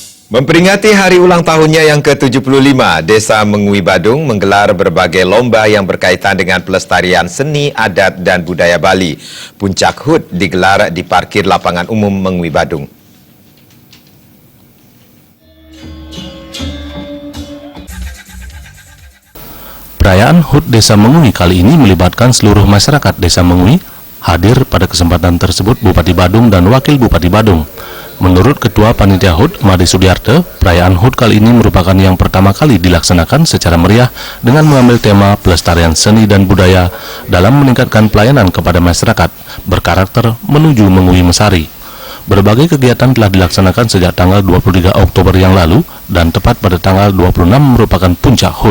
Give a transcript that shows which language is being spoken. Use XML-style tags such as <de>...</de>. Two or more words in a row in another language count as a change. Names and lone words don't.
<id>Memperingati hari ulang tahunnya yang ke-75, Desa Mengui Badung menggelar berbagai lomba yang berkaitan dengan pelestarian seni, adat, dan budaya Bali. Puncak HUT digelar di parkir lapangan umum Mengui Badung. Perayaan HUT Desa Mengui kali ini melibatkan seluruh masyarakat Desa Mengui. Hadir pada kesempatan tersebut Bupati Badung dan Wakil Bupati Badung. Menurut Ketua Panitia HUT, Made Sudiarte, perayaan HUT kali ini merupakan yang pertama kali dilaksanakan secara meriah dengan mengambil tema pelestarian seni dan budaya dalam meningkatkan pelayanan kepada masyarakat berkarakter menuju Mengui Mesari. Berbagai kegiatan telah dilaksanakan sejak tanggal 23 Oktober yang lalu dan tepat pada tanggal 26 merupakan puncak HUT.</id>